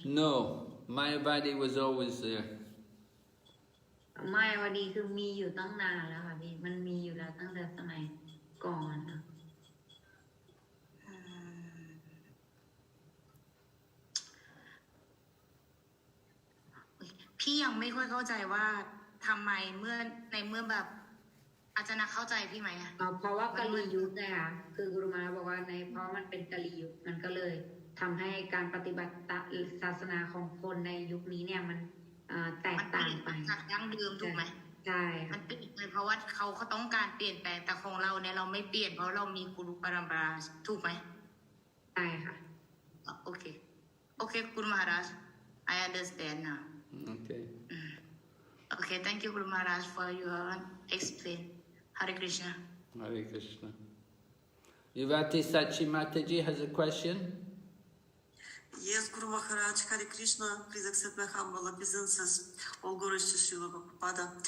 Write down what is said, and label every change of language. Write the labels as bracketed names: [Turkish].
[English] No, Mayavadi was always there. [Thai] Mayavadi คือมีอยู่ตั้งนานแล้วค่ะพี่มันมีอยู่แล้วตั้งแต่สมัยก่อน พี่ยังไม่ค่อยเข้าใจว่าทำไมเมื่อแบบอาจารย์เข้าใจพี่ไหม เพราะว่ากาลียุคเนี่ยคือกุรุมาบอกว่าเพราะมันเป็นกาลียุคมันก็เลยทำให้การปฏิบัติศาสนาของคนในยุคนี้เนี่ยมันแตกต่างไป จากดั้งเดิมถูกไหม ใช่ มันเปลี่ยนไปเพราะว่าเขาต้องการเปลี่ยนแปลงแต่ของเราเนี่ยเราไม่เปลี่ยนเพราะเรามีกุรุปรัมปราถูกไหม ใช่ค่ะ โอเคโอเคคุณมหาราช [English] I understand now Okay. Okay thank you คุณมหาราช for your explain Hare Krishna Hare Krishna. Yuvati Sachi Mataji has a question. Yes, Guru Maharaj, Hare Krishna, please accept my humble obeisances. All glories to Srila Prabhupada.